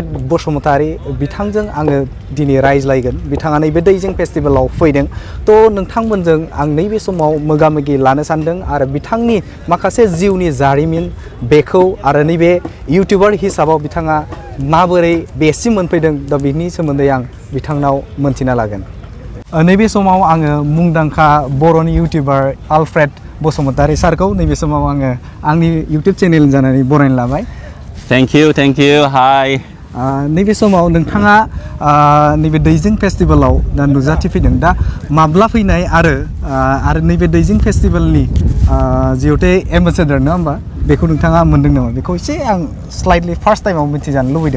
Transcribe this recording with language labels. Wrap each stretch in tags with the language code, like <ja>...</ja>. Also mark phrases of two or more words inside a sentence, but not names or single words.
<brx>Basumatary बिथांजों आङो दिनै रायज्लायगोन बिथाङा नैबे दैजिं फेस्टिवलाव फैदों तो नोंथांमोनजों आं नैबे समाव मोगा-मोगि लानो सानदों आरो बिथांनि माखासे जिउनि जारिमिन बेखौ आरो नैबे इउटिउबार हिसाबाव बिथाङा माबोरै बेसिम मोनफैदों दा बिनि सोमोन्दै आं बिथांनाव मोनथिना लागोन नैबे समाव आङो मुंदांखा बर'नि इउटिउबार Alfred Basumatary सारखौ नैबे समाव आङो आंनि इउटिउब चेनेल जानानै बरायनो लाबाय</brx> <en>Thank you, hi.</en> <brx>नैबे समाव नोंथाङा नैबे दैजिं फेस्टिवलाव दा नुजाथिफैदों दा माब्ला फैनाय आरो नैबे दैजिं फेस्टिवलनि जिहेथु एम्बेसेडर नङा होमबा बेखौ नोंथाङा मोनदों नामा बेखौ एसे आं</brx> <en>slightly first time-ao</en> <brx>मिथिजानो लुबैदों</brx>